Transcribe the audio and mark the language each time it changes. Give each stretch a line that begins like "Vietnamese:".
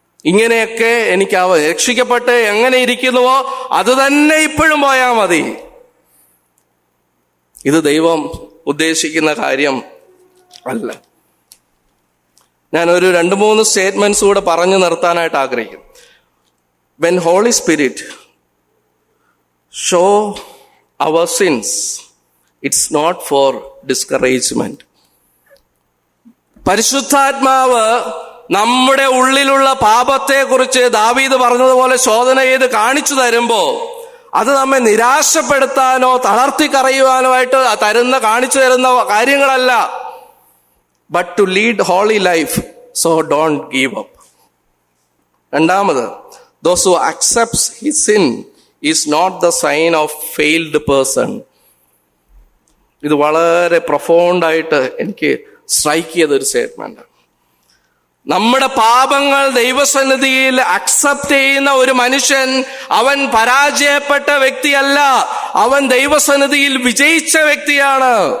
Malayalam: ഇങ്ങനെയൊക്കെ എനിക്ക് രക്ഷിക്കപ്പെട്ട് എങ്ങനെ ഇരിക്കുന്നുവോ അത് തന്നെ ഇപ്പോഴും പോയാൽ മതി. ഇത് ദൈവം ഉദ്ദേശിക്കുന്ന കാര്യം അല്ല. ഞാനൊരു 2-3 സ്റ്റേറ്റ്മെന്റ്സ് കൂടെ പറഞ്ഞു നിർത്താനായിട്ട് ആഗ്രഹിക്കും.
English: When Holy Spirit show our sins, it's not for discouragement.
Malayalam: പരിശുദ്ധാത്മാവ് നമ്മുടെ ഉള്ളിലുള്ള പാപത്തെക്കുറിച്ച് ദാവീദ് പറഞ്ഞതുപോലെ ശോധന ചെയ്ത് കാണിച്ചു തരുമ്പോ അത് നമ്മെ നിരാശപ്പെടുത്താനോ തളർത്തി കറയുവാനോ ആയിട്ട് കാണിച്ചു തരുന്ന കാര്യങ്ങളല്ല.
English: But to lead holy life, so don't give up. രണ്ടാമത്, those who accepts his sin is not the sign of failed person.
Malayalam: ഇത് വളരെ പ്രൊഫൗണ്ടായിട്ട് എനിക്ക് സ്ട്രൈക്ക് ചെയ്തൊരു സ്റ്റേറ്റ്മെന്റ്. നമ്മുടെ പാപങ്ങൾ ദൈവസന്നിധിയിൽ അക്സെപ്റ്റ് ചെയ്യുന്ന ഒരു മനുഷ്യൻ അവൻ പരാജയപ്പെട്ട വ്യക്തിയല്ല, അവൻ ദൈവസന്നിധിയിൽ വിജയിച്ച വ്യക്തിയാണ്.